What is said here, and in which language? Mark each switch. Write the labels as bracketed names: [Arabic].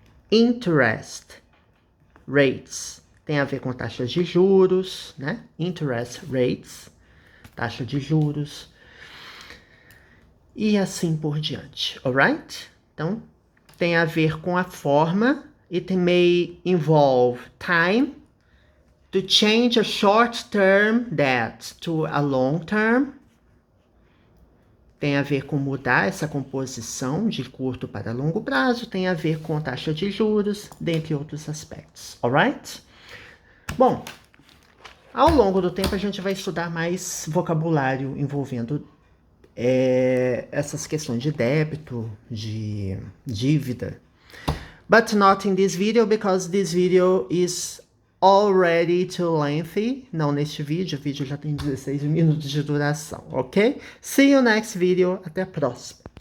[Portuguese] Interest rates tem a ver com taxas de juros, né? Interest rates, taxa de juros. E assim por diante, alright? Então, tem a ver com a forma. [English] It may involve time to change a short-term debt to a long-term. [Portuguese] Tem a ver com mudar essa composição de curto para longo prazo, tem a ver com taxa de juros, dentre outros aspectos, alright? Bom, ao longo do tempo a gente vai estudar mais vocabulário envolvendo essas questões de débito, de dívida. [English] But not in this video, because this video is already too lengthy. [Portuguese] Não neste vídeo, o vídeo já tem 16 minutos de duração, ok? [English] See you next video, [Portuguese] até a próxima.